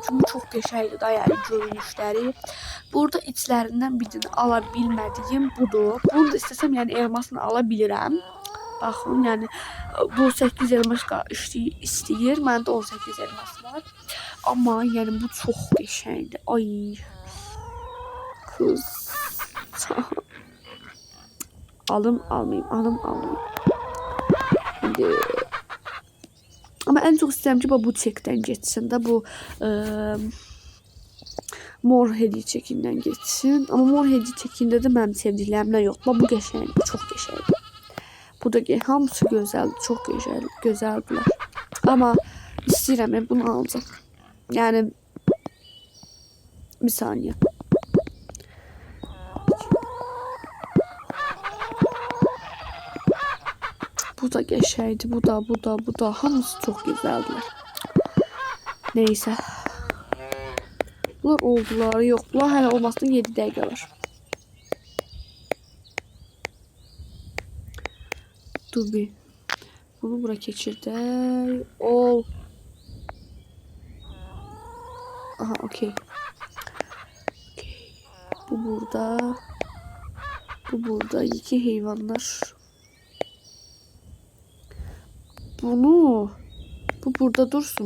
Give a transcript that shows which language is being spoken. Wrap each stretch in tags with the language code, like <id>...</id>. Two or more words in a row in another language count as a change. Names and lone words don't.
<az>Çünkü çok qəşəngdir da yəni görünüşləri. Burada içlərindən birini ala bilmədiyim budur. Bunu da istəsəm yəni elmasını ala bilirəm. Baxın yəni bu 8 elmas istəyir. Məndə 18 elmas var. Amma yəni bu çox qəşəngdir. Ay.</az> <tr>Kız. Alım almayayım. Şimdi ama en çok istəyirəm ki bu çekdən geçsin də bu mor hediyə çekindən geçsin.</tr> <az>Amma mor hediyə çekində də mənim sevdiklərimdən yox. Bu qəşəngdir, çox qəşəngdir. Bu da hamısı gözəldir, çox gözəldirlər. Amma istəyirəm bunu alacağım. Yəni bir saniye. Bu da geçeydi.</az> <tr>Bu da. Hamısı çok güzeldiler. Neyse. Bunlar oldular. Yok. Bunlar hala olmasına 7 dakika var.</tr> <az>Dur bir. Bunu bura keçirdik. Ol. Aha okey. Bu burada. Bu burada. 2 heyvanlar. Bu burada dursun.</az>